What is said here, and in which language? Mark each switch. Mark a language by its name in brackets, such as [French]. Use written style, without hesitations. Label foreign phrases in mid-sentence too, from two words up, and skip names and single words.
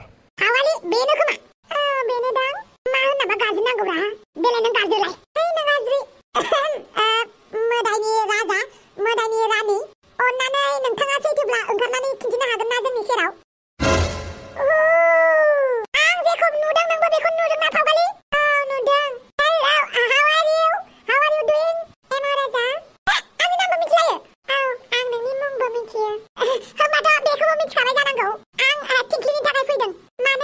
[Bodo] हावालि बेनो खोमा बेनो दां मा होनाबा गाज्रि नांगौब्रा बेलाय नों गाज्रिलाय नों गाज्रि मोदायनि राजा मोदायनि रानि अन्नानै नोंथाङा सैथोब्ला ओंखारनानै खिन्थिनो हागोन ना जोंनि सेराव आं जेखौ नुदों नोंबो बेखौ नुदों ना फावगालि नुदों [English] how are you doing [Bodo] एमा राजा आंनि नामबो मिथिलायो आं नोंनि मुंबो मिथियो होमबाथ' बेखौबो मिथिखाबाय जानांगौ आं थिंख्लिनि थाखाय फैदों